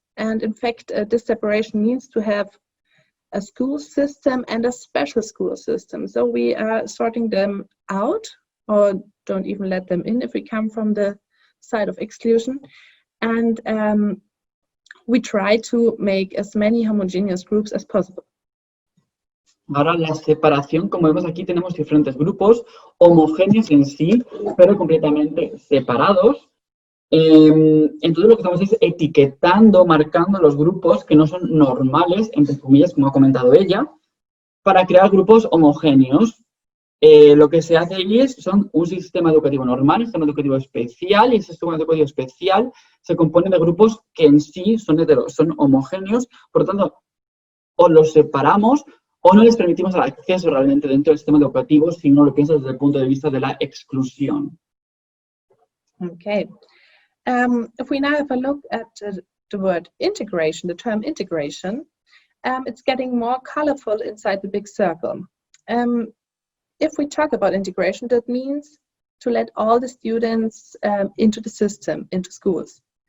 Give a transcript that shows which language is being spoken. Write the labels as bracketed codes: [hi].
[en] And in fact, this separation means to have a school system and a special school system. So we are sorting them out or don't even let them in if we come from the side of exclusion. And we try to make as many homogeneous groups as possible. [es] Ahora la separación, como vemos aquí, tenemos diferentes grupos homogéneos en sí, pero completamente separados. Entonces lo que estamos es etiquetando, marcando los grupos que no son normales, entre comillas, como ha comentado ella, para crear grupos homogéneos. Lo que se hace allí son un sistema educativo normal, un sistema educativo especial, y ese sistema educativo especial se compone de grupos que en sí son homogéneos, por lo tanto, o los separamos o no les permitimos el acceso realmente dentro del sistema educativo si no lo piensas desde el punto de vista de la exclusión. [en] Okay. If we now have a look at the word integration, the term integration, it's getting more colorful inside the big circle. If we talk about integration, that means to let all the students into the system, into schools.